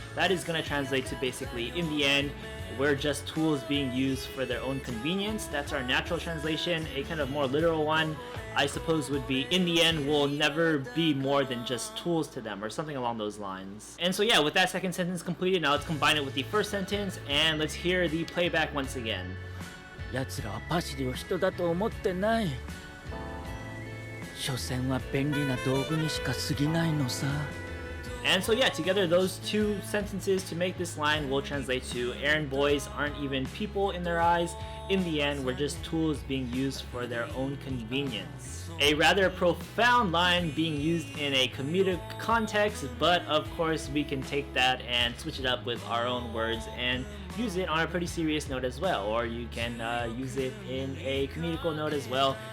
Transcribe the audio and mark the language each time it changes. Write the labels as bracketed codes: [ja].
[en] That is going to translate to basically, in the end, we're just tools being used for their own convenience. That's our natural translation. A kind of more literal one, I suppose, would be, in the end, we'll never be more than just tools to them, or something along those lines. And so yeah, with that second sentence completed, now let's combine it with the first sentence, and let's hear the playback once again. [ja] ヤツらはパシリを人だと思ってない。所詮は便利な道具にしかすぎないのさ。 [en] And so yeah, together those two sentences to make this line will translate to errand boys aren't even people in their eyes. in the end, we're just tools being used for their own convenience. A rather profound line being used in a comedic context, but of course we can take that and switch it up with our own words and use it on a pretty serious note as well, or you can use it in a comedical note as well.